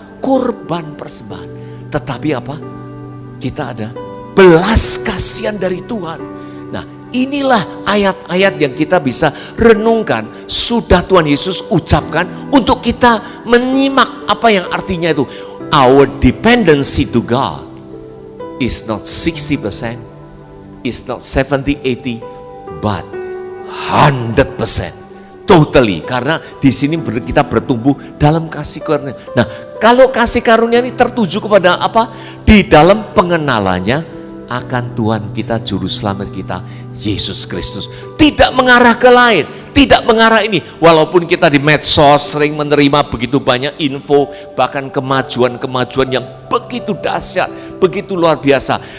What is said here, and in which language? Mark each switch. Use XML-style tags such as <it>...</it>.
<id>Kurban persembahan, tetapi apa? Kita ada belas kasihan dari Tuhan. Nah, inilah ayat-ayat yang kita bisa renungkan, sudah Tuhan Yesus ucapkan untuk kita menyimak apa yang artinya itu.</id> <en>Our dependency to God is not 60%, is not 70-80, but 100%, totally.</en> <id>Karena di sini kita bertumbuh dalam kasih karunia. Nah, kalau kasih karunia ini tertuju kepada apa? Di dalam pengenalannya akan Tuhan kita, Juru Selamat kita, Yesus Kristus. Tidak mengarah ke lain, tidak mengarah ini. Walaupun kita di medsos sering menerima begitu banyak info, bahkan kemajuan-kemajuan yang begitu dahsyat, begitu luar biasa.</id>